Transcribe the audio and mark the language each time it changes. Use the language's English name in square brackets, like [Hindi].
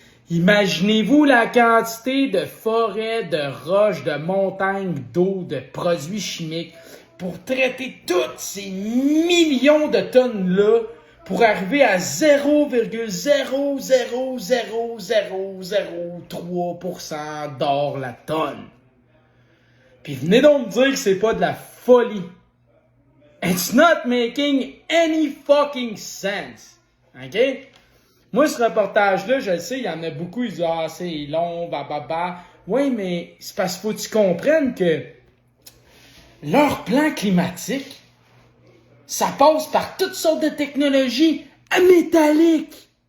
[French] Imaginez-vous la quantité de forêts, de roches, de montagnes, d'eau, de produits chimiques pour traiter toutes ces millions de tonnes-là pour arriver à 0,0000003% d'or la tonne. Puis venez donc me dire que c'est pas de la folie. [English] It's not making any fucking sense. OK? [French] Moi, ce reportage-là, je le sais, il y en a beaucoup, ils disent « Ah, c'est long, bah. » Oui, mais c'est parce qu'il faut que tu comprennes que leur plan climatique, ça passe par toutes sortes de technologies métalliques.